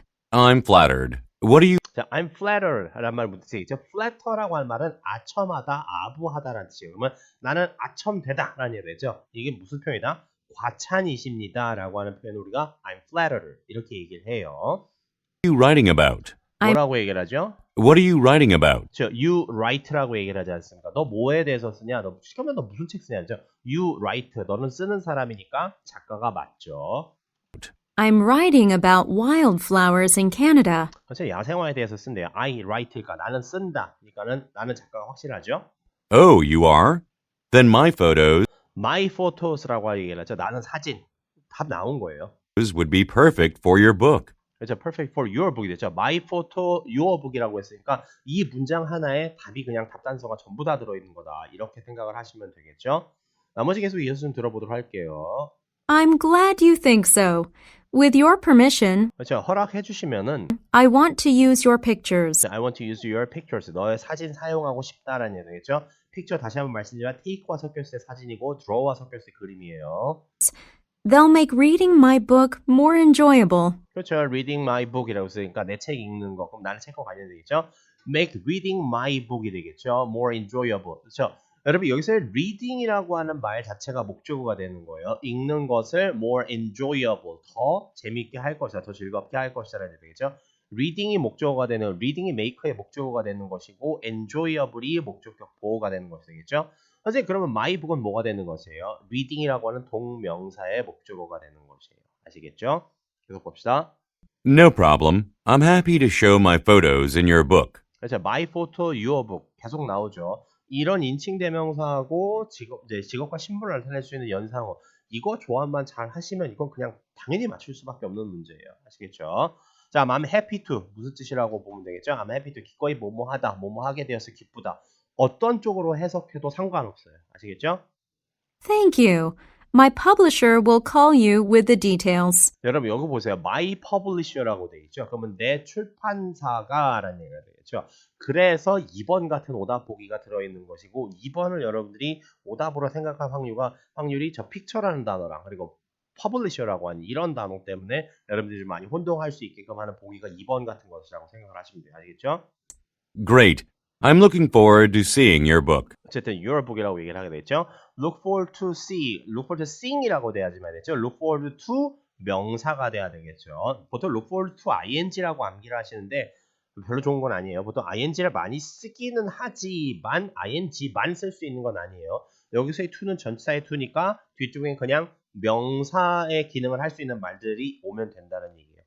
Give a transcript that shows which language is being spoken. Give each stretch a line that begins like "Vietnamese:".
English: I'm flattered. What do you...
Korean: 자, I'm flattered 라는 말 무슨 뜻이죠? flatter라고 하는 말은 아첨하다, 아부하다라는 뜻이에요. 그러면 나는 아첨되다 라는 얘기가 되죠. 이게 무슨 표현이다? 과찬이십니다 라고 하는 표현을 우리가 I'm flattered 이렇게 얘기를 해요.
English: What are you writing about?
Korean: 뭐라고 얘기를 하죠?
English: What are you writing about?
Korean: You write 라고 얘기를 하지 않습니까? 너 뭐에 대해서 쓰냐? 시켜면 너 무슨 책 쓰냐죠?
English: You write.
Korean: 너는 쓰는 사람이니까 작가가 맞죠.
English: I'm writing about wildflowers in Canada.
Korean: 그렇죠. 야생화에 대해서 쓴대요. I write니까 나는 쓴다. 그러니까는 나는 작가가 확실하죠.
English: Oh, you are? Then my photos
Korean: My photos라고 얘기를 하죠. 나는 사진. 답 나온 거예요.
English: would be perfect for your book.
Korean: 그렇죠.
English: perfect for your book 이 됐죠.
Korean: my photo, your book이라고 했으니까 이 문장 하나에 답이 그냥 답단서가 전부 다 들어있는 거다. 이렇게 생각을 하시면 되겠죠. 나머지 계속 이어서 좀 들어보도록 할게요.
English: I'm glad you think so. With your permission,
Korean: 그렇죠. 허락해 주시면은
English: I want to use your pictures. I want to use your pictures.
Korean: 너의 사진 사용하고 싶다라는 얘기겠죠. picture 다시 한번 말씀드리지만 take와 섞였을 때 사진이고 draw와 섞였을 때 그림이에요.
English: They'll make reading my book more enjoyable.
Korean: 그렇죠. reading my book이라고 쓰니까 내 책 읽는 거. 그럼 나는 책과 관련되겠죠.
English: make reading my book 이 되겠죠. more enjoyable. 그렇죠.
Korean: 여러분 여기서 reading이라고 하는 말 자체가 목적어가 되는 거예요. 읽는 것을 more enjoyable, 더 재미있게 할 것이다, 더 즐겁게 할 것이다라는 얘기죠. reading이 목적어가 되는, reading이 make의 목적어가 되는 것이고 enjoyable이 목적격 보호가 되는 것이 되겠죠. 선생님 그러면 my book은 뭐가 되는 것이에요? reading이라고 하는 동명사의 목적어가 되는 것이에요. 아시겠죠? 계속 봅시다.
English: No problem. I'm happy to show my photos in your book.
Korean: 그렇죠. my photo, your book 계속 나오죠. 이런 인칭 대명사하고 직업과 신분을 나타낼 수 있는 연상어 이거 조합만 잘 하시면 이건 그냥 당연히 맞출 수밖에 없는 문제예요. 아시겠죠? 자, I'm happy to 무슨 뜻이라고 보면 되겠죠? I'm happy to 기꺼이 뭐뭐하다, 뭐뭐하게 되어서 기쁘다. 어떤 쪽으로 해석해도 상관없어요. 아시겠죠?
English: Thank you. My publisher will call you with the details.
Korean: 여러분 여기 보세요. My publisher라고 되어 있죠. 그러면 내 출판사가 라는 얘기가 되겠죠. 그래서 2번 같은 오답 보기가 들어있는 것이고 2번을 여러분들이 오답으로 생각할 확률이 저 픽처라는 단어랑 그리고 publisher라고 하는 이런 단어 때문에 여러분들이 좀 많이 혼동할 수 있게끔 하는 보기가 2번 같은 것이라고 생각을 하시면 돼요. 알겠죠?
English: Great. I'm looking forward to seeing your book.
Korean: 어쨌든 your book이라고 얘기를 하게 됐죠.
English: Look forward to see, look forward to seeing 이라고 돼야지 말이죠.
Korean: Look forward to 명사가 돼야 되겠죠. 보통 look forward to ing라고 암기를 하시는데 별로 좋은 건 아니에요. 보통 ing를 많이 쓰기는 하지만 ing만 쓸 수 있는 건 아니에요. 여기서의 to는 전치사의 to니까 뒤쪽엔 그냥 명사의 기능을 할 수 있는 말들이 오면 된다는 얘기예요.